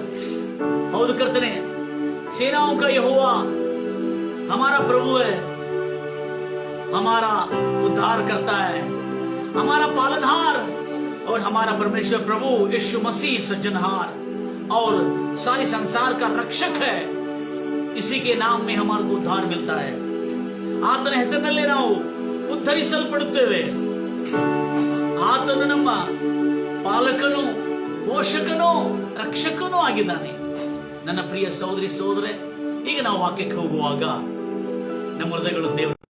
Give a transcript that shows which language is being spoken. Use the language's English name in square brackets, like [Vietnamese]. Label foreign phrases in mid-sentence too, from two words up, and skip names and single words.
[Hindi] हौद करते हैं, सेनाओं का यहोवा हमारा प्रभु है, हमारा उद्धार करता है, हमारा पालनहार और हमारा परमेश्वर प्रभु यीशु मसीह सज्जनहार और सारे संसार का रक्षक है। इसी के नाम में हमारे को उद्धार मिलता है। [Kannada] ಆತನ ಹೆಸರಿನಲ್ಲಿ ನಾವು ಉದ್ಧರಿಸಲ್ಪಡುತ್ತೇವೆ। ಆತನು ನಮ್ಮ ಪಾಲಕನು, ಪೋಷಕನು, ರಕ್ಷಕನೂ ಆಗಿದ್ದಾನೆ। ನನ್ನ ಪ್ರಿಯ ಸಹೋದರಿ ಸಹೋದರೇ, ಈಗ ನಾವು ವಾಕ್ಯಕ್ಕೆ ಹೋಗುವಾಗ ನಮ್ಮ ಹೃದಯಗಳು ದೇವರು